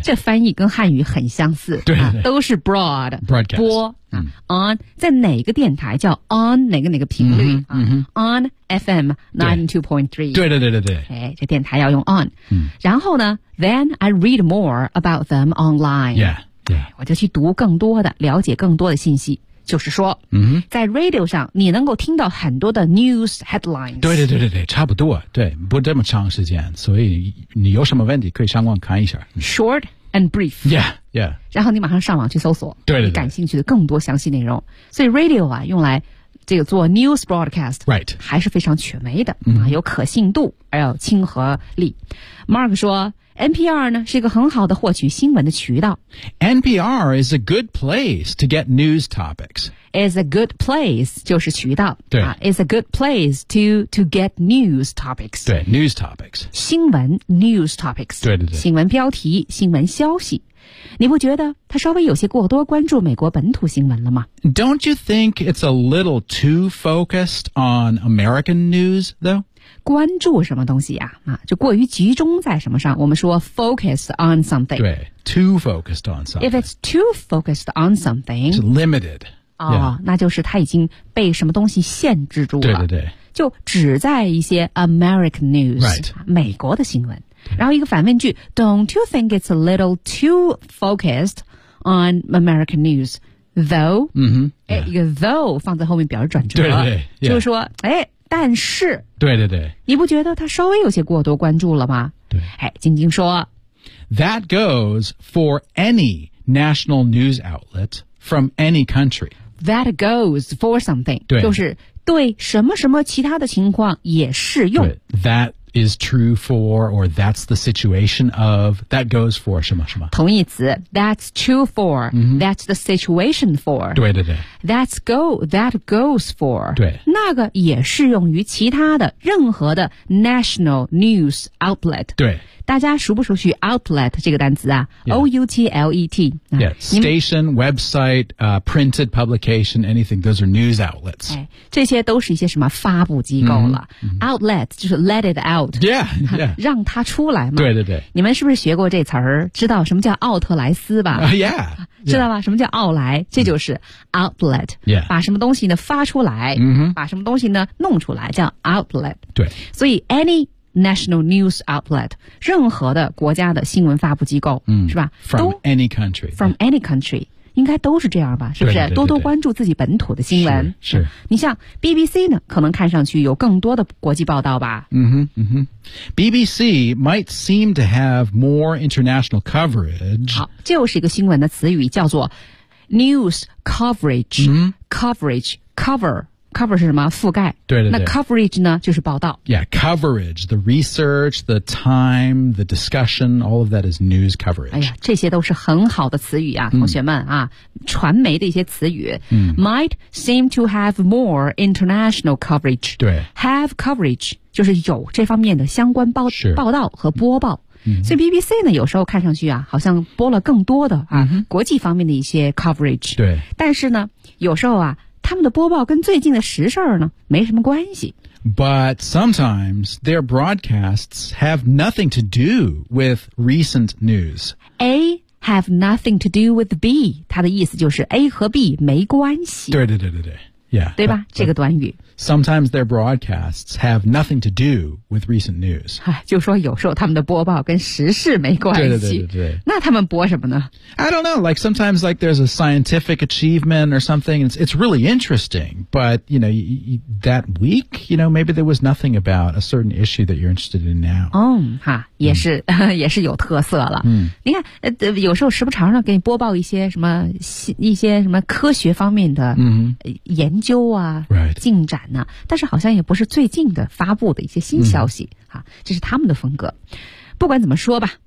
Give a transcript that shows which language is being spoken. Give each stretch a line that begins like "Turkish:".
Chinese: 这翻译跟汉语很相似对、啊、都是
English: broad broadcast
Chinese: 播、on 在哪个电台叫 on 哪个频率、 mm-hmm.
English: 啊、on FM 92.3
Chinese: 对 okay, 这电台要用 on、嗯、然后呢
English: then I read more about them online yeah
Chinese: 我就去读更多的了解更多的信息就是说、 mm-hmm. 在 radio 上你能够听到很多的
English: news headlines
Chinese: 对差不多对不这么长时间所以你有什么问题可以上网看一下
English: short and brief yeah
Chinese: 然后你马上上网去搜索对你感兴趣的更多详细内容所以 radio 啊用来这个做
English: news broadcast、 right.
Chinese: 还是非常权威的、 mm-hmm. 有可信度还有亲和力 Mark 说NPR 呢是一个很好的获取新闻的渠道。
English: NPR is a good place to get news topics. Is a good place
Chinese: 就是渠道。对。
English: Is a good place to get news topics.
Chinese: 对
English: ,news topics.
Chinese: 新闻
English: news topics.
Chinese: 对。新闻标题新闻消息。你不觉得他稍微有些过多关注美国本土新闻了吗
English: ?Don't you think it's a little too focused on American news, though?
Chinese: 关注什么东西呀、啊？就过于集中在什么上？我们说
English: focus on something
Chinese: 对。对
English: ，too focused on something。 If it's too focused on something, it's limited、 yeah.。
Chinese: 哦，那就是它已经被什么东西限制住了。对。就只在一些
English: American news、 right.
Chinese: 美国的新闻。然后一个反问句
English: ：Don't you think it's a little too focused on American news, though？嗯哼。
Chinese: 哎，一个 though 放在后面表示转折。对。
English: Yeah.
Chinese: 就是说，哎。但是对你不觉得他稍微有些过多关注了吗对哎晶晶说
English: That goes for any national news outlet from any country That goes for something
Chinese: 对就是对什么什么其他的情况也适用
English: That is true for or that's the situation of That goes for
Chinese: 什么什么同义词
English: That's true for、 mm-hmm. That's the situation for
Chinese: 对
English: That's go That goes for
Chinese: 对那个也适用于其他的任何的
English: national news outlet
Chinese: 对大家熟不熟悉 outlet 这个单词啊、
English: yeah. O-U-T-L-E-T、 yeah. Station, website,、printed publication, anything Those are news outlets、
Chinese: 哎、这些都是一些什么发布机构了、 mm-hmm.
English: Outlet 就是 let it out yeah, yeah.
Chinese: 让它出来嘛对你们是不是学过这词儿知道什么叫奥特莱斯吧、
English: yeah.
Chinese: 知道吧什么叫奥莱这就是 outlet、
English: yeah.
Chinese: 把什么东西呢发出来、 mm-hmm. 把什么东西呢弄出来叫 outlet 对所以
English: anyNational news outlet,
Chinese: 任何的国家的新闻发布机构、是吧
English: ?From any country. From any country.
Chinese: 应该都是这样吧是不是多多关注自己本土的新闻。是。你像 BBC 呢可能看上去有更多的国际报道吧。
English: BBC might seem to have more international coverage.
Chinese: 好就是一个新闻的词语叫做
English: news coverage,、coverage, cover. Cover
Chinese: 是什么？覆盖。对。那 coverage 呢？就是报道。
English: Yeah, coverage, the research, the time, the discussion, all of that is news coverage.
Chinese: 哎呀，这些都是很好的词语啊，同学们啊，传媒的一些词语。
English: Might seem to have more international coverage.
Chinese: 对。
English: Have coverage,
Chinese: 就是有这方面的相关报道和播报。所以 BBC 呢有时候看上去啊好像播了更多的啊、国际方面的一些 coverage. 对。但是呢有时候啊他们的播报跟最近的时事呢没什么关系。
English: But sometimes their broadcasts have nothing to do with recent news. A have nothing to do with B.
Chinese: 它的意思就是 A 和 B 没关系。对。
English: Yeah.
Chinese: 对吧？这个短语。
English: Sometimes their broadcasts have nothing to do with recent news.
Chinese: 就说有时候他们的播报跟时事没关系。对对对对。那他们播什么呢？
English: I don't know. Like sometimes like there's a scientific achievement or something. It's really interesting. But, you know, that week, you know, maybe there was nothing about a certain issue that you're interested in now.
Chinese: 也是、也是有特色了。嗯、你看、有时候时不常的给你播报一些什么一些什么科学方面的研究啊、
English: right.
Chinese: 进展呢、啊、但是好像也不是最近的发布的一些新消息、嗯、啊，这是他们的风格。不管怎么说吧，